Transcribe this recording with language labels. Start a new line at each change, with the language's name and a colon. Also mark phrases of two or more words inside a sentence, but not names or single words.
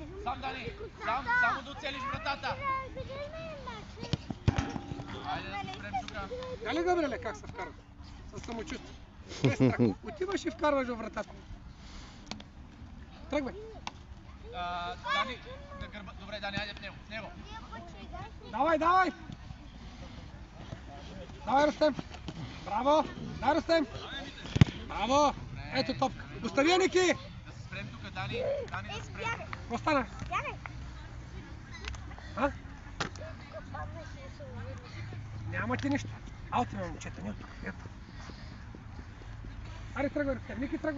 Bulgarian: Сам, Дани, само да оцелиш вратата. Айде да се спрем тук. Дали, Габриеле, как се вкарва? Със самочувствие. Без страх. Отиваш и вкарваш във вратата. Тръгвай. Дани, на гърба. Добре, Дани, айде в него. В него. Давай, давай. Давай, Рустем. Браво. Дай, Рустем. Браво. Ето топка. Остави я, Ники. Да се спрем тук, Дани. Дани, да се спрем. Какво стана? А? Няма ти нищо. Алте ме, момчета, не от тук. Ето. Аре, тръгвай, Рустем. Ники, тръгвай.